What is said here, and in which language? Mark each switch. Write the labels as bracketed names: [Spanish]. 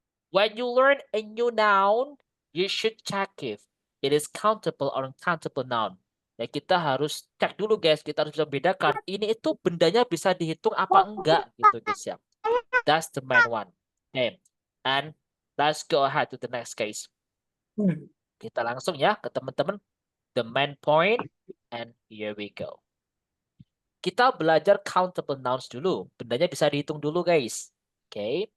[English] When you learn a new noun, you should check if it is countable or uncountable noun. [Indonesian] Ya, kita harus cek dulu guys, kita harus bisa bedakan ini itu bendanya bisa dihitung apa enggak gitu guys ya. [English] That's the main one. Okay. And let's go ahead to the next case. [Indonesian] Kita langsung ya ke teman-teman. [English] The main point and here we go. [Indonesian] Kita belajar countable nouns dulu. Bendanya bisa dihitung dulu guys. Oke. Okay.